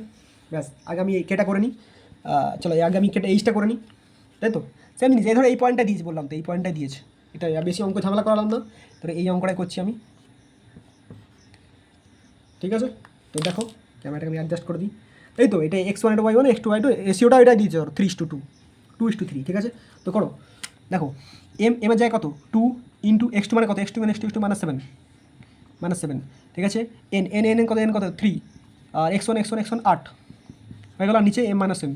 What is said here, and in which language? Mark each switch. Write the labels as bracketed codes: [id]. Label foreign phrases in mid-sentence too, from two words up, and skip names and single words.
[bn] ব্যাস, আগে আমি কেটা করে নিই, চলো আগে আমি কেটে এইচটা করে নিই, তাই তো? সেম জিনিস, এই ধরো এই পয়েন্টটা দিয়েছি, বললাম তো এই পয়েন্টটা দিয়েছে, এটা বেশি অঙ্ক ঝামেলা করালাম না, তো এই অঙ্কটাই করছি আমি, ঠিক আছে? তো দেখো ক্যামেরাটাকে আমি অ্যাডজাস্ট করে দিই, এই তো এটা x1 এটা y1, x2 y2, রেশিওটা এটা দিয়েছে ধরো 3:2, 2:3, ঠিক আছে? তো করো, দেখো এম এর যায় কত? 2 ইন্টু x2 মানে কত? x2 মানে x2 -7, ঠিক আছে, n কত? n কত? 3, আর x1 8, হয়ে গেল, আর নিচে [en] m minus m.